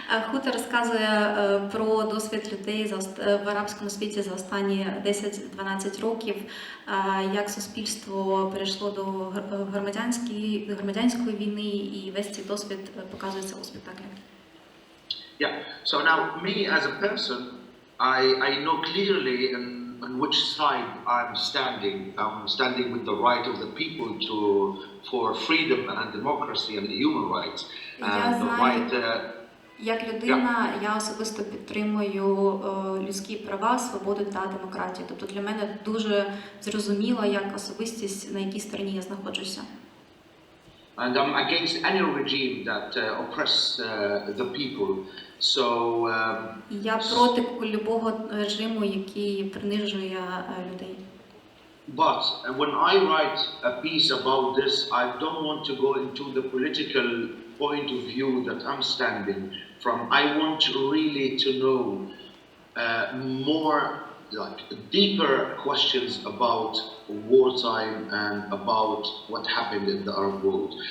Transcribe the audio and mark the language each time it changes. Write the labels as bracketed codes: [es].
[uk] Хута розказує про досвід людей в арабському світі за останні 10-12 років, як суспільство перейшло до громадянської війни, і весь цей досвід показується у спектаклі. [en] Yeah. So now, me as a person, I know clearly on which side I'm standing. I'm standing with the right of the people for freedom and democracy and human rights, and the right. [uk] Як людина, я особисто підтримую людські права, свободу та демократію. Тобто для мене дуже зрозуміло, як особистість, на якій стороні я знаходжуся. [en] And I'm against any regime that oppress the people. So [uk] я проти любого режиму, який принижує людей. [en] But when I write a piece about this, I don't want to go into the political point of view that I'm standing from. I want really to know more, like deeper questions about wartime and about what happened in the Arab world.